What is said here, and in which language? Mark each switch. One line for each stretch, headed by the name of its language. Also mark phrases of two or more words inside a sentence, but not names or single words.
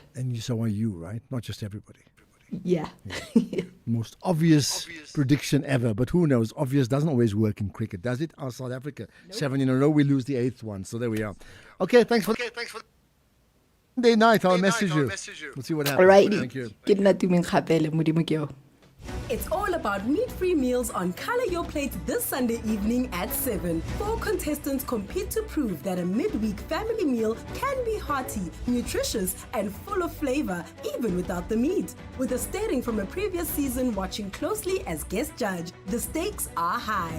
English: And so are you, right? Not just everybody. Yeah. Most obvious prediction ever, but who knows? Obvious doesn't always work in cricket, does it? Our South Africa, 7 in a row, we lose the 8th one. So there we are. Okay, thanks for Monday night. I'll message you. We'll see what happens. Alrighty. Thank you.
Tswana: Ke nna tumeng kgapele, Modimo ke yo.
English: It's all about meat-free meals on Color Your Plate this Sunday evening at 7. 4 contestants compete to prove that a midweek family meal can be hearty, nutritious, and full of flavor, even without the meat. With a steering from a previous season watching closely as guest judge, the stakes are high.